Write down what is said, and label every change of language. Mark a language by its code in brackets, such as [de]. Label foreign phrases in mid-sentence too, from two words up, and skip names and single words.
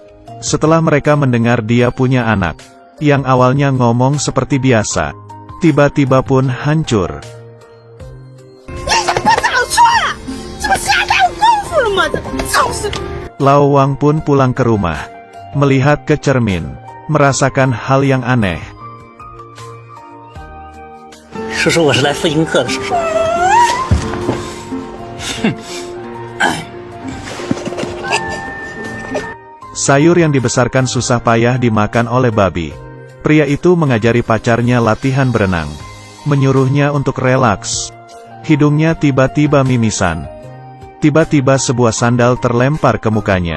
[id] Setelah mereka mendengar dia punya anak, yang awalnya ngomong seperti biasa, tiba-tiba pun hancur. Lao Wang pun pulang ke rumah, melihat ke cermin, merasakan hal yang aneh. [zh] 叔叔，我是来复印课的，叔叔。 [id] Sayur yang dibesarkan susah payah dimakan oleh babi. Pria itu mengajari pacarnya latihan berenang. Menyuruhnya untuk relaks. Hidungnya tiba-tiba mimisan. Tiba-tiba sebuah sandal terlempar ke mukanya.